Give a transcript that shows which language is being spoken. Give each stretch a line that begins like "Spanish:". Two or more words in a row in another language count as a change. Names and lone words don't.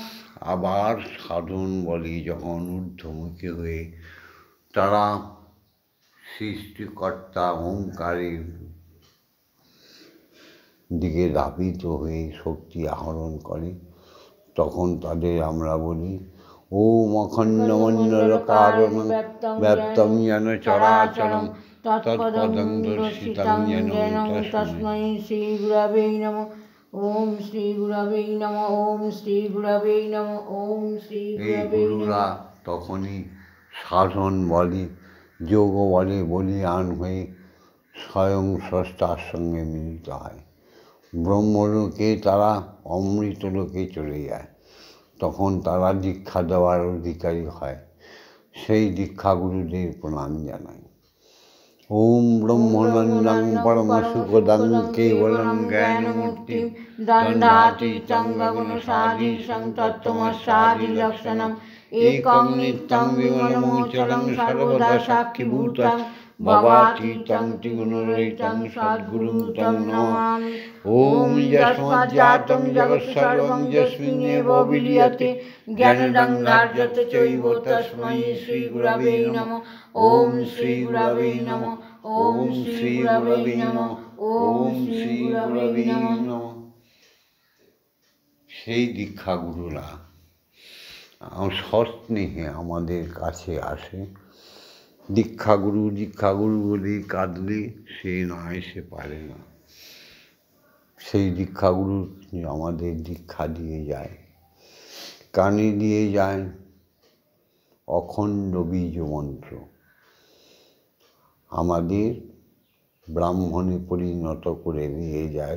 Bangla: আবার সাধন বলে যখন ঊর্ধ্বমুখী হয়ে তারা সৃষ্টিকর্তা ওঙ্কারের দিকে ধাবিত হয়ে শক্তি আহরণ করে, তখন তাদের আমরা বলি
Sanskrit: ওম অখণ্ডমণ্ডল কারণং ব্যাপ্তং যেন চরাচরং তৎপদং দর্শিতং যেন তস্मै শ্রী গুরবে নমঃ। ওম শ্রী গুরবে নমঃ। ওম শ্রী গুরবে নমঃ। ওম শ্রী গুরবে নমঃ।
Bangla: তখনই সাধন বলে, যোগ বলে বলিয়ান হয়ে স্বয়ং স্রষ্টার সঙ্গে মিলিত হয়। ব্রহ্মলোকে তারা অমৃতলোকে চলে যায়, তখন তারা দীক্ষা দেওয়ার অধিকারী হয়। সেই দীক্ষাগুরুদের প্রণাম জানাই।
Sanskrit: ওম ব্রহ্মনন্দং পরমসুখদং কেবলং জ্ঞানমূর্তিং দণ্ডাতীতং গগনসাদীশং তত্ত্বমস্যাদিলক্ষণং একং নিত্যং বিমলমোচরং সর্বদা সাক্ষিভূতং ভবাতীতং ত্রিগুণরহিতং সদ্গুরুং তং নমামি। ওম যস্মাজ্জাতং জগৎসর্বং যস্মিন্নেব বিলীয়তে জ্ঞানদং ধার্যতে চৈব তস্मै শ্রী গুরবে নমঃ। ওম শ্রী গুরবে নমঃ। ওম শ্রী গুরবে নমঃ। ওম শ্রী গুরবে নমঃ।
Bangla: সেই দীক্ষাগুরুরা সস্নেহে আমাদের কাছে আসে। দীক্ষাগুরু দীক্ষাগুরু বলে কাঁদলে সে না এসে পারে না। সেই দীক্ষাগুরু আমাদের দীক্ষা দিয়ে যায়, কানে দিয়ে যায় অখণ্ড বীজ মন্ত্র, আমাদের ব্রাহ্মণে পরিণত করে দিয়ে যায়।